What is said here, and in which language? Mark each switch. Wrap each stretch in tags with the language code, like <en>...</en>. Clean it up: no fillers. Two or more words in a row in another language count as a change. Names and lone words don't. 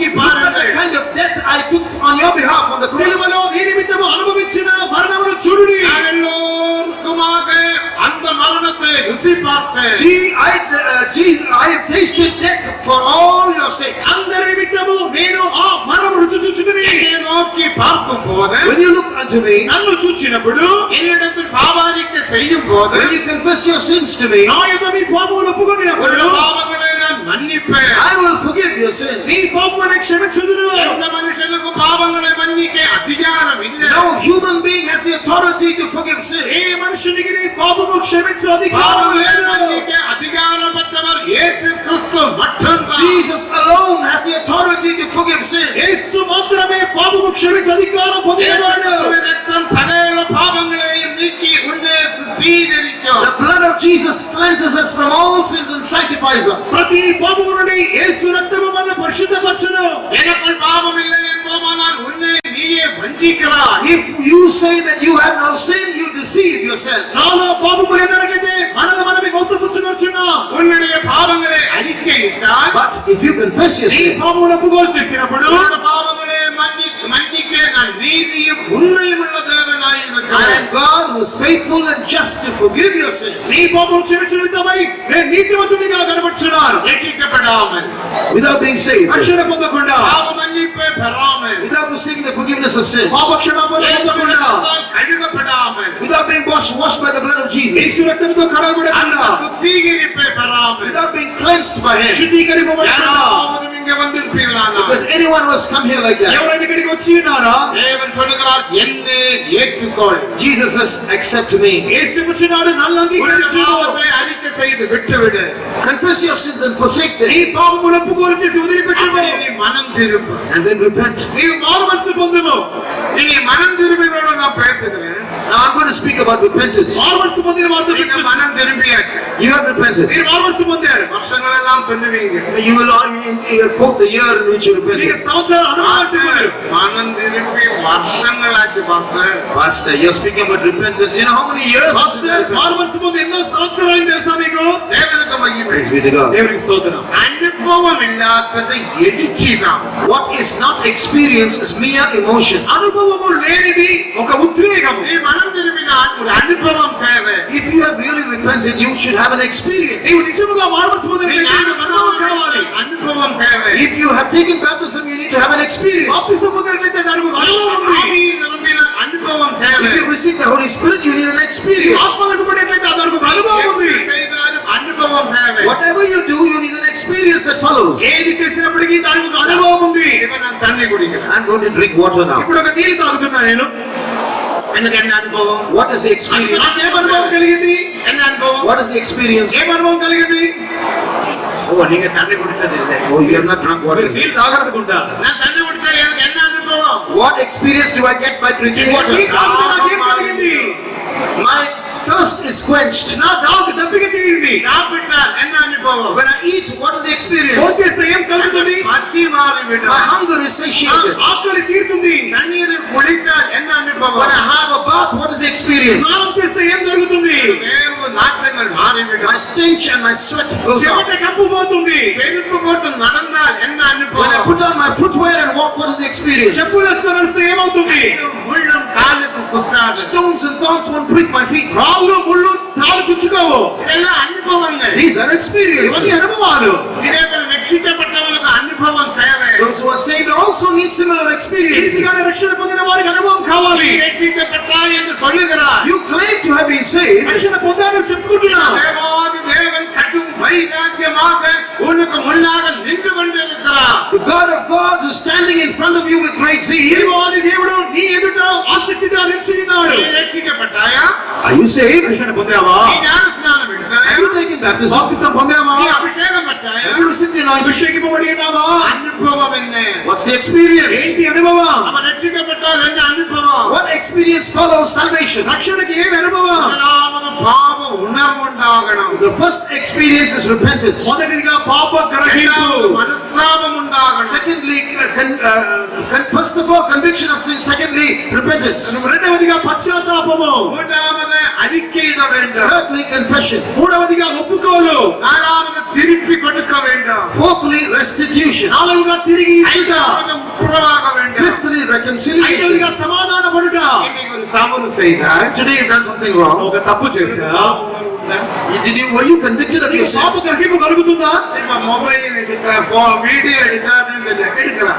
<en>Look at the</en> <ta>பாருங்கள்.</ta> <en>kind of death I took on your behalf on the cross.</en> <te>శిలువలో నీ నిమిత్తము అనుభవించిన మరణమును చూడుడి.</te> <ta>நான் எல்லோருக்குமாக அந்த மரணத்தை ருசி பார்த்தேன்.</ta> <en>I have tasted death for all your sakes.</en> <te>అందరి నిమిత్తము నేను ఆ మరణము రుచి చూచుదుని.</te> <ta>என்னை நோக்கி பார்க்கும் போது,</ta> <en>When you look unto me,</en> <te>నన్ను చూచినప్పుడు</te> <ta>என்னிடத்தில் பாவாரிக்கை செய்யும் போது,</ta> <en>when you confess your sins to me,</en> <te>నా యొక్క మీ పాపములు ఒప్పుకొనినప్పుడు</te> <ta>உங்கள் பாவங்களை நான் மன்னிப்பேன்.</ta> <en>I will forgive your sins.</en> <te>నీ పాపములను క్షమించుదును.</te> <ta>எந்த மனுஷனுக்கு பாவங்களை மன்னிக்க அதிகாரம் இல்லை.</ta> <en>No human being has the authority to forgive sin.</en> <te>ఏ మనుషునికి నీ పాపము క్షమించు అధికారం</te> <ta>பாவங்களை</ta> <te>లేదు.</te> <ta>மன்னிக்க அதிகாரம் பெற்றவர் இயேசு கிறிஸ்து மட்டும்தான்.</ta> <en>Jesus alone has the authority to forgive sin.</en> <te>యేసు మాత్రమే పాపము క్షమించు అధికారం పొందినవాడు.</te> <ta>இயேசுவின் ரத்தம் சகல பாவங்களையும் நீக்கி உன்னை சுத்திகரிக்கும்.</ta> <en>The blood of Jesus cleanses us from all sins and sanctifies us.</en> <te>ప్రతి పాపము నుండి యేసు రక్తము మనల్ని పరిశుద్ధపరచును.</te> <ta>எனக்குள் பாவம் இல்லை என்போமானால் உன்னை நீயே வஞ்சிக்கிறாய்.</ta> <en>If you say that you have no sin, you deceive yourself.</en> <te>నాలో పాపము లేదనగైతే మనమే మోసపుచ్చుకొనుచున్నాం.</te> <ta>உன்னுடைய பாவங்களை அறிக்கையிட்டால்,</ta> <en>But if you confess your</en> <te>ఈ</te> <en>sin,</en> <te>పాపమును ఒప్పుకోలు చేసినప్పుడు</te> <ta>உன்னுடைய பாவங்களை மன்னிக்க நான் நீதியும் உண்மையும் உள்ள தேவனாய்</ta> <en>I</en> <ta>இருக்கிறேன்.</ta> <en>am God who is faithful and just to forgive your sins.</en> <te>నీ పాపము క్షమించుటమై నేను నీతిమంతునిగా కనబడుచున్నాను.</te> <ta>ரட்சிக்கப்படாமல்,</ta> <en>Without being saved,</en> <te>రక్షణ పొందకుండా,</te> <ta>பாவ மன்னிப்பை பெறாமல்,</ta> <en>without receiving the forgiveness of sin,</en> <te>పాప క్షమాపణ పొందకుండా,</te> <ta>கழுகப்படாமல்,</ta> <en>without being washed by the blood of Jesus,</en> <te>యేసు రక్తముతో కడగబడకుండా,</te> <ta>அந்த சுத்திகரிப்பை பெறாமல்,</ta> <en>without being cleansed by Him.</en> <te>శుద్ధీకరింపబడకుండా,</te> <ta>யாராவது இங்க வந்திருப்பீர்களானால்,</ta> <en>Because anyone who has come here like that,</en> <te>ఎవరైనా ఇక్కడికి వచ్చి ఉన్నారా?</te> <ta>தேவன் சொல்லுகிறார், என்னை ஏற்றுக்கொள்.</ta> <en>Jesus says, accept me.</en> <te>యేసు వచ్చున్నాడు, నన్ను అంగీకరించు.</te> <ta>பாவத்தை அறிக்கை செய்து விட்டுவிடு.</ta> <en>Confess your sins and forsake them.</en> <te>నీ పాపమును ఒప్పుకోలు చేసి వదిలిపెట్టుము.</te> <ta>அப்படி நீ மனம் திரும்பு.</ta> <en>And then repent.</en> <te>నీవు మారు మనసు పొందుము.</te> <ta>நீ மனம் திரும்பினோட நான் பேசுகிறேன்.</ta> <en>Now I'm going to speak about repentance.</en> <te>మారు మనసు పొందిన వారితో</te> <ta>நீங்க</ta> <te>చెప్తున్నాను.</te> <ta>மனம் திரும்பியாச்சு.</ta> <en>You have repented.</en> <te>మీరు మారు మనసు పొందారు.</te> <ta>வருஷங்கள் எல்லாம் சொல்லுவீங்க.</ta> <en>You will quote the year in which you</en> <te>మీకు</te> <en>repented.</en> <te>సంవత్సరాలు అనుభవించారు.</te> <ta>மனம் திரும்பி வருஷங்களாச்சு பாஸ்டர்.</ta> <en>Pastor, you're speaking about repentance. You know how many years?</en> <te>పాస్టర్, మారు మనసు పొంది ఎన్నో సంవత్సరాలు తెలుసా మీకు?</te> <ta>தேவனுக்கு மகிமை.</ta> <en>Praise be to God.</en> <te>దేవునికి స్తోత్రం.</te> <ta>அனுபவம் இல்லாதது எடிச்சிதான்.</ta> <en>What is not experienced is mere emotion.</en> <te>అనుభవము లేనిది ఒక ఉద్రేకము.</te> <ta>நீ மனம் திரும்பினால் ஒரு அனுபவம் தேவை.</ta> <en>If you have really repented, you should have an experience.</en> <te>నీవు నిజముగా మారు మనసు పొందినట్లయితే నీకు అనుభవం కావాలి.</te> <ta>அனுபவம் தேவை.</ta> <en>If you have taken baptism, you need to have an experience.</en> <te>బాప్తిసం పొందినట్లయితే దానికి ఒక అనుభవం ఉంది.</te> <ta>ஆவியில் நிரம்பினால் அனுபవం தேவை.</ta> <en>If you receive the Holy Spirit, you need an experience.</en> <te>ఆత్మలకు పడినట్లయితే దానికి ఒక అనుభవం ఉంది.</te> <ta>எப்படி செய்தாலும் அனுபவம் தேவை.</ta> <en>Whatever you do, you need an experience that follows.</en> <te>ఏది చేసినప్పటికీ దానికి ఒక అనుభవం ఉంది.</te> <ta>இப்ப நான் தண்ணி குடிக்கிறேன்.</ta> <en>I'm going to drink water now.</en> <te>ఇప్పుడు ఒక నీళ్ళు తాగుతున్నా నేను.</te> <ta>எனக்கு என்ன అனுభవం?</ta> <en>What is the experience?</en> <te>నాకు ఏం అనుభవం కలిగింది?</te> <ta>என்ன அனுபవం?</ta> <en>What is the experience?</en> <te>ఏం అనుభవం కలిగింది?</te> <ta>ஓ, நீங்க தண்ணி குடிச்சது இல்லை.</ta> <en>Oh, you have not drunk water.</en> <te>నీళ్ళు తాగనుకుంటా.</te> <ta>நான் தண்ணி குடிச்சா எனக்கு என்ன அனுபవం?</ta> <en>What experience do I get by drinking water?</en> <te>నీళ్ళు తాగితే నాకేం కలిగింది?</te> <en>My thirst is quenched.</en> <te>నా దాహం దప్పిక తీరింది.</te> <ta>சாப்பிட்டால் என்ன அனுபవం?</ta> <en>When I eat, what is the experience?</en> <te>భోంచేస్తే ఏం కలుగుతుంది?</te> <ta>பசி மாறிவிடும்.</ta> <en>My hunger is satiated.</en> <te>ఆకలి తీరుతుంది.</te> <ta>தண்ணீரில் குளித்தால் என்ன</ta> <en>When</en> <ta>அனுபవం?</ta> <en>I have a bath, what is the experience?</en> <te>స్నానం చేస్తే ఏం జరుగుతుంది?</te> <ta>வேறு நாற்றங்கள் மாறிவிடும்.</ta> <en>My stench and my sweat goes</en> <te>చెమట</te> <en>out.</en> <te>కంపు పోతుంది.</te> <ta>செருப்பு போட்டு நடந்தால் என்ன</ta> <en>When I</en> <ta>அனுபவம்?</ta> <en>put on my footwear and walk, what is the experience?</en> <te>చెప్పులు వేసుకొని నడిస్తే ఏమవుతుంది?</te> <ta>முள்ளும் காலுக்கு குத்தாது.</ta> <en>Stones and thorns won't prick my feet.</en> <te>రాళ్ళు ముళ్ళు తాడు పుచ్చుకోవు.</te> <ta>இதெல்லாம் அனுபவங்கள்.</ta> <en>These are experiences.</en> <te>ఇవన్నీ అనుభవాలు.</te> <ta>இதேபோல் ரட்சிக்கப்பட்டவனுக்கு அனுபவம் தேவை.</ta> <en>Those who are saved also need similar experiences.</en> <te>ఈసీగానే రక్షణ పొందిన వారికి అనుభవం కావాలి.</te> <ta>நீ ரட்சிக்கப்பட்டாய் என்று சொல்லுகிறார்.</ta> <en>You claim to have been saved,</en> <te>రక్షణ పొందాలని చెప్పుకుంటున్నావు.</te> <ta>தேவாதி தேவன் கடும் வைராக்கியமாக உனக்கு முன்னாக நின்று கொண்டிருக்கிறார்.</ta> <en>the God of gods is standing in front of you with great zeal.</en> <te>దేవాది దేవుడు నీ ఎదుట ఆసక్తిగా నిలిచి ఉన్నాడు.</te> <ta>நீ ரட்சிக்கப்பட்டாயா?</ta> <en>Are you saved?</en> <te>రక్షణ పొందావా?</te> <ta>நீ ஞானஸ்நானம் எடுத்தாயா?</ta> <en>Have you taken baptism?</en> <te>బాప్తిసం పొందావా?</te> <ta>நீ அபிஷேகம் பெற்றாயா?</ta> <en>Have you received the anointing?</en> <te>అభిషేకింపబడి ఉన్నావా?</te> <ta>அனுபவம் என்ன?</ta> <en>What's the experience?</en> <te>ఏంటి అనుభవం?</te> <ta>அவன் ரட்சிக்கப்பட்டால் என்ன அனுபவம்?</ta> <en>What experience follows salvation?</en> <te>రక్షణకి ఏమి అనుభవం?</te> <ta>முதலாவது பாவ உணர்வு உண்டாகணும்.</ta> <en>The first experience is repentance.</en> <te>మొదటిదిగా పాప గ్రహింపు.</te> <ta>இரண்டாவது மனஸ்தாபம் உண்டாகணும்.</ta> <en>Secondly, first of all, conviction of sin. Secondly, repentance.</en> <te>రెండవదిగా పశ్చాత్తాపము.</te> <ta>மூன்றாவது அறிக்கையிட வேண்டும்.</ta> <en>Thirdly, confession.</en> <te>మూడవదిగా ఒప్పుకోలు.</te> <ta>நாலாவது திருப்பி கொடுக்க வேண்டும்.</ta> <en>Fourthly, restitution.</en> <te>నాలుగుగా తిరిగి ఇచ్చుట.</te> <ta>ஐந்தாவது உத்தரவாக வேண்டும்.</ta> <en>Fifthly, reconciliation.</en> <te>ఐదవదిగా సమాధాన పడుట.</te> <ta>இன்னைக்கு ஒரு தவறு செய்தால்</ta> <en>Today you've done something wrong.</en> <te>ఒక తప్పు చేశా.</te> <en>Were you convicted of your sin?</en> <te>పాప గ్రహింపు కలుగుతుందా?</te> <ta>இப்ப மொபைல் எடுக்க வீடியோ எடுக்காதுன்னு எடுக்கிறான்.</ta>